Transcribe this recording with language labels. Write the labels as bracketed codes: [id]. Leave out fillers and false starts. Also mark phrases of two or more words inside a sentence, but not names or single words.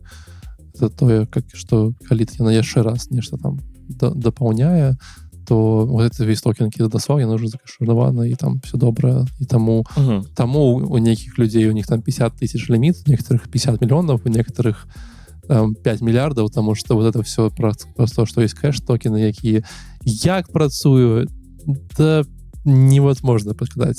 [be] Это тое, што калі яна яшчэ раз нешта там дапаўняе, [ru] то вот этот весь токен, [be] які даслаў, яна ўжо закэшыравана, і там все добра, і таму у нейкіх людзей у них там 50 тысяч ліміт, у некоторых 50 мільёнаў, у некоторых 5 мільярдаў, таму што [ru] вот это все просто, [be] што ёсць кэш-токены, якія як працуюць, да невозможно падказаць.